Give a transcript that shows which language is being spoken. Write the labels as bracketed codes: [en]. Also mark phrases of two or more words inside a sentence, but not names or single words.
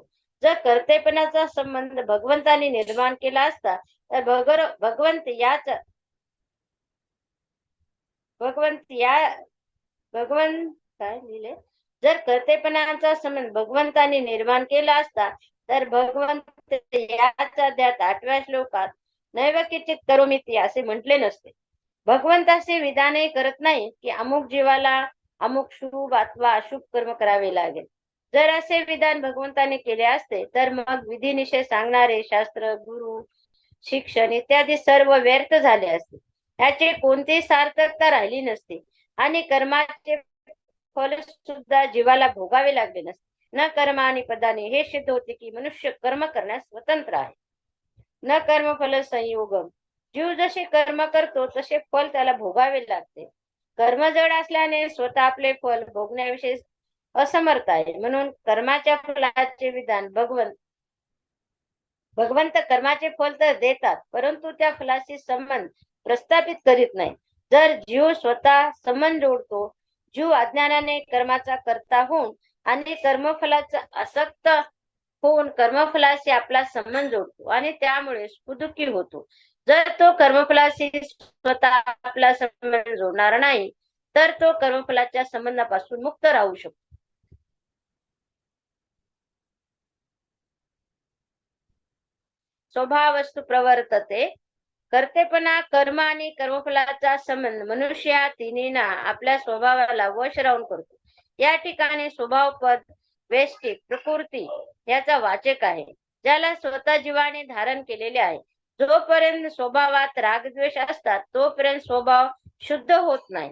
[mr] जर कर्तेपणाचा संबंध भगवंताने निर्माण केला असता तर भगवंत काय लिहिले, जर कर्तेपणाचा संबंध भगवंताने निर्माण केला असता तर भगवंत याच अध्यायात 8व्या श्लोकात [sa] नैव किंचित करोमीति [mr] असे म्हटले नसते. भगवंत असे विधानही करत नाही की अमुक जीवाला अमुक शुभ अथवा अशुभ कर्म करावे लागेल. जर असे विधान भगवंताने केले असते तर मग विधी निषेध सांगणारे शास्त्र गुरु शिक्षण इत्यादी सर्व व्यर्थ झाले असते. याचे कोणतीही सार्थकता राहिली नसते आणि कर्माचे फल सुद्धा जीवाला भोगावे लागले नसते. न कर्म आणि पदाने हे सिद्ध होते की मनुष्य कर्म करण्यास स्वतंत्र आहे. [sa] न कर्म फल संयोगम. [mr] जीव जसे कर्म करतो तसे फल त्याला भोगावे लागते. कर्म जड असल्याने स्वतः आपले फल भोगण्याविषयी असमर्थ आहे. म्हणून कर्माच्या फलाचे विधान भगवंत कर्माचे फल तर देतात, परंतु त्या फलाशी संबंध प्रस्थापित करीत नाही. जर जीव स्वतः संबंध जोडतो, जीव अज्ञानाने कर्माचा कर्ता होऊन आणि कर्मफलाचा आसक्त होऊन कर्मफलाशी आपला संबंध जोडतो आणि त्यामुळे सुखदुःखी होतो. जर तो कर्मफलाशी स्वतः आपला संबंध जोडणार नाही तर तो कर्मफलाच्या संबंधापासून मुक्त राहू शकतो. [sa] स्वभावस्तु प्रवर्तते. [mr] कर्तेपणा कर्म आणि कर्मफलाचा संबंध मनुष्य या तिन्हींना आपल्या स्वभावाला वश राहून करतो. या ठिकाणी स्वभाव पद वेष्टिक प्रकृती याचा वाचक आहे, ज्याला स्वतः जीवाने धारण केलेले आहे. जोपर्यंत स्वभावात रागद्वेष असतात तोपर्यंत स्वभाव शुद्ध होत नाही.